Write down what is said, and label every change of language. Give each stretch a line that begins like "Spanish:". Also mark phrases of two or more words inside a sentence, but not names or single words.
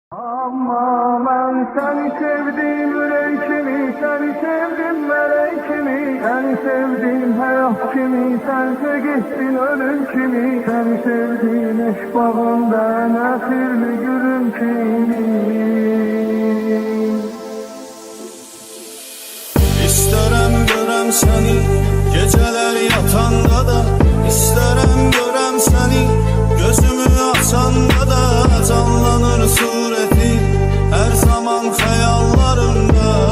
Turkish: Ama ben seni sevdim yüreğimi, seni sevdim meleğimi, seni sevdim hayat kimi, sense gittin ölüm kimi, seni sevdim eş bağında nefirli gülüm kimi.
Azerbaijani: İstərəm görəm səni, gecələr yatanda da, İstərəm görəm səni, gözümü açanda da, canlanır surəti hər zaman xəyallarımda.